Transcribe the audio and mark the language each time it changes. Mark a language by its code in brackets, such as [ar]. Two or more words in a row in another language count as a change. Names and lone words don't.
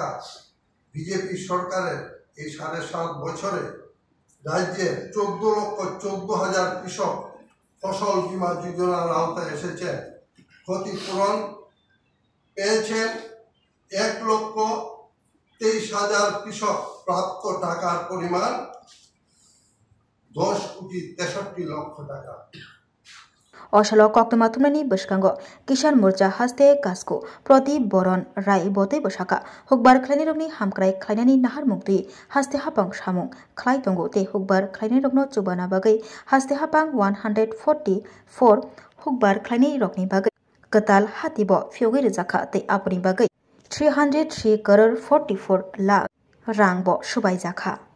[bn] বিজেপি সরকারের এই 7.5 বছরে রাজ্যের 14,14,000 কৃষক ফসল বীমা যোজনার আওতায় এসেছেন। ক্ষতিপূরণ পেয়েছেন 1,23,000 কৃষক। প্রাপ্ত টাকার পরিমাণ 10,63,00,000 টাকা। [trp] Osalo koktoma tumnani bwskango Kisan Morcha haste kasko proti boron rai botei bosaka hukbar khlainirokni hamkrai khlainani nahar mukti haste hapang samung khlai tongo te hukbar khlainirokno chubana bagai haste hapang 144 hukbar khlainirokni bagai katal hatibo phyogi rijaka te apni bagai 303 crore 44 lakh rang bo subai jaka।